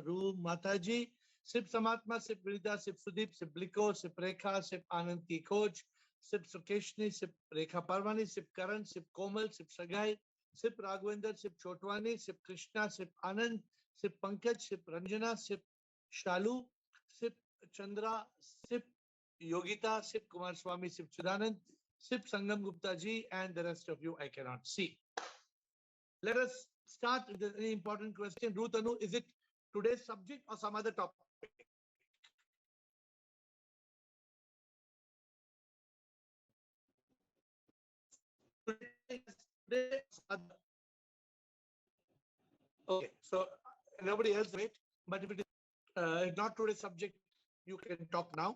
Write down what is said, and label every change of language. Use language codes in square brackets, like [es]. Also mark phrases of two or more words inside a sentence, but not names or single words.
[en] you, Mataji. Sip Samatma, Sip Vinita, Sip Sudeep, Sip Bliko, Sip Rekha, Sip Anand Ki Coach, Sip Sukeshni, Sip Rekha Parvani, Sip Karan, Sip Komal, Sip Sagai, Sip Raghavendra, Sip Chotwani, Sip Krishna, Sip Anand, Sip Pankaj, Sip Ranjana, Sip Shalu, Sip Chandra, Sip Yogita, Sip Kumar Swami, Sip Chidanand, Sip Sangam Gupta ji, and the rest of you I cannot see. Let us start with an important question. Ruth Anu, is it today's subject or some other topic? Okay, so nobody else wait, but if it is not today's subject, you can talk now.